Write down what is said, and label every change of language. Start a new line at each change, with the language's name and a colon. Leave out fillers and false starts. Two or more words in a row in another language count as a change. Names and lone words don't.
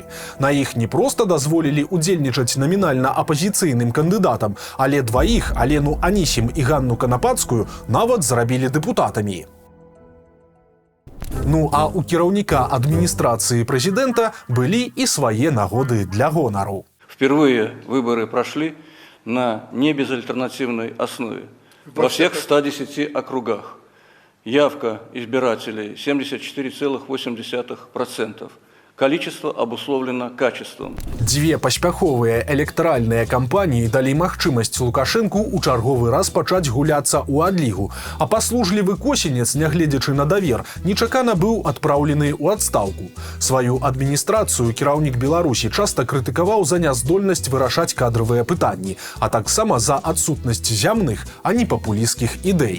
Belarusian: На іх не проста дазволілі удзельнічаць намінальна апазіцыйным кандыдатам, але дваіх, Алену Анісім і Ганну Канапацкую, нават зрабілі дэпутатамі. Ну а у кіраўніка адміністрацыі прэзідэнта былі і свае нагоды для гонару.
Russian: Впервые выборы прошли на небезальтернативной основе во всех 110 округах. Явка избирателей 74,8%. Количество обусловлено качеством.
Belarusian: Дзве паспяховыя электаральныя кампаніі далі магчымасць Лукашэнку ў чарговы раз пачаць гуляцца ў адлігу, а паслужлівы Косінец, нягледзячы на давер, нечакана быў адпраўлены ў адстаўку. Сваю адміністрацыю кіраўнік Беларусі часта крытыкаваў за няздольнасць вырашаць кадравыя пытанні, а таксама за адсутнасць зямных, а не папулісцкіх ідэй.